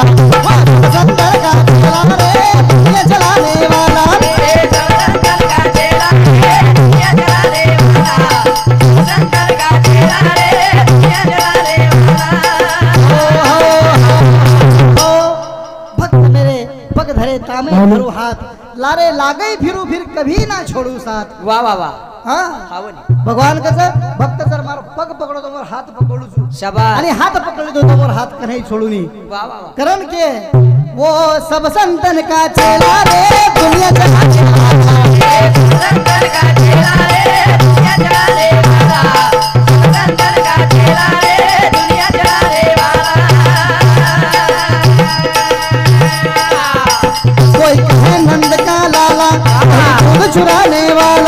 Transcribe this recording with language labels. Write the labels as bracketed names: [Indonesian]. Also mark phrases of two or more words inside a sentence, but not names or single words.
[Hindi] वो सब संतन का चेला रे, दुनिया चलाने वाला। सब संतन का चेला रे, दुनिया चलाने वाला। संतन का चेला रे, दुनिया चलाने वाला। भक्त मेरे पग धरे तामे धरू हाथ, लारे लागई फिरू फिर कभी ना छोड़ू साथ। वाह वाह वाह। हाँ [Lambadi] हावं नी. भगवान कसं भक्त जर मारो पग पकडो तो मोर हात पकडू छु [Hindi] शाबाश. [Lambadi] आणि हात पकडले तो मोर हात कन्हई छोड़ू नी। [Hindi] वाह वाह वाह. कारण के वो सब संतन का चेला रे, दुनिया चलाने वाला। संतन का चेला रे, दुनिया चलाने वाला। संतन का चेला रे, दुनिया चलाने वाला। कोई कहे नंद का लाला, कोई दूध चुराने वाला।